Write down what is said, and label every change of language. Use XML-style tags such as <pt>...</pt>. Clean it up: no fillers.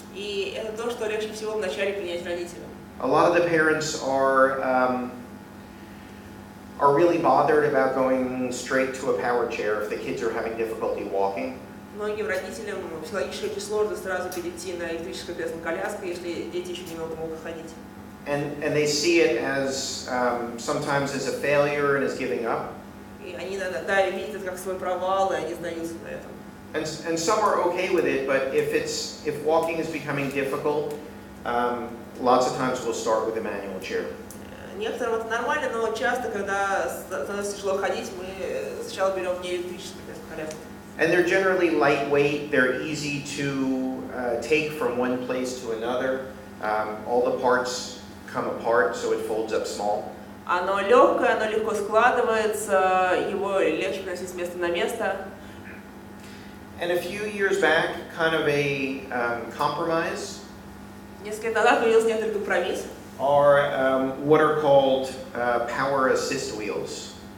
<ru>И это то, что легче всего вначале принять родителям.</ru> <en>A lot of the parents are really bothered about going straight to a power chair if the kids are having difficulty walking.</en> <ru>Многим родителям психологически очень сложно сразу перейти на электрическое кресло-коляску, если дети еще не могут ходить.</ru> <en>And they see it as sometimes as a failure and as giving up.</en> <ru>И они иногда видят это как свой провал, и они сдаются на этом.</ru> <en>And some are okay with it, but if walking is becoming difficult, lots of times we'll start with a manual chair.</en> <ru>Некоторым это нормально, но часто, когда становится тяжело ходить, мы сначала берем не электрическое кресло-коляску.</ru> <en>And they're generally lightweight. They're easy to take from one place to another. All the parts come apart, so it folds up small.</en> <ru>Оно легкое, оно легко складывается, его легче приносить с места на место.</ru> <en>And a few years back, kind of a compromise.</en> <ru>Несколько лет назад появился некоторый компромисс.</ru> <en>Are what are called power assist wheels.</en>